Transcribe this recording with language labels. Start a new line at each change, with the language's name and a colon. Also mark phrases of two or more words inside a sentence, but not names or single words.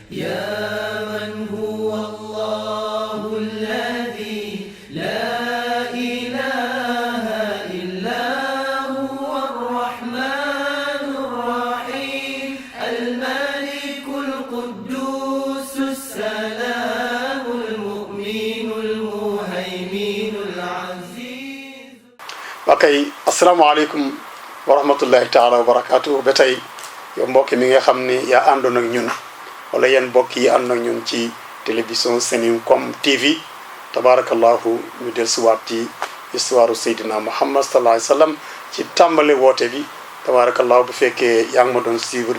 Arabic: يا من هو الله الذي لا إله إلا هو الرحمن الرحيم الملك القدوس السلام المؤمن المهيمن العزيز.
Wolof: Okay,
Arabic: السلام عليكم ورحمة الله تعالى وبركاته
Wolof: ba tey yow mbokk mi nga xam ne yaa àndoon ak ñun wala yéen mbokk yi àndoon ak ñun ci télévision Seninkom TV tabarakallahu ñu dellusiwaat ci histoire Seydina Muhammad
Arabic: صلى الله عليه وسلم
Wolof: ci tàmbale woote bi tabarakallahu bu fekkee yaa ngi ma doon suivre di